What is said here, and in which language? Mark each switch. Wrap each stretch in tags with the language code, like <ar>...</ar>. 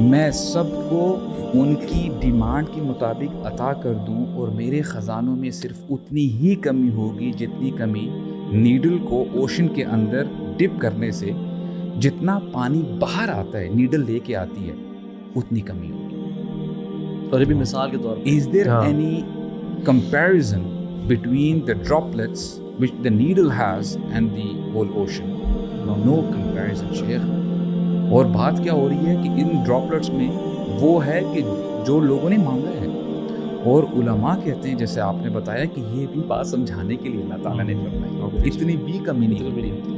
<ur>میں سب کو ان کی ڈیمانڈ کے مطابق عطا کر دوں, اور میرے خزانوں میں صرف اتنی ہی کمی ہوگی جتنی کمی نیڈل کو اوشن کے اندر ڈپ کرنے سے جتنا پانی باہر آتا ہے نیڈل لے کے آتی ہے اتنی کمی ہوگی. اور یہ بھی مثال کے طور پر,</ur> <en>is there any comparison between the droplets which the needle has and the whole ocean? No comparison,</en> <ur>شیخ. اور بات کیا ہو رہی ہے کہ ان ڈراپلٹس میں وہ ہے کہ جو لوگوں نے مانگا ہے. اور علماء کہتے ہیں جیسے آپ نے بتایا کہ یہ بھی بات سمجھانے کے لیے اللہ تعالیٰ نے فرمایا اتنی بھی کمی نہیں ہوتی.</ur>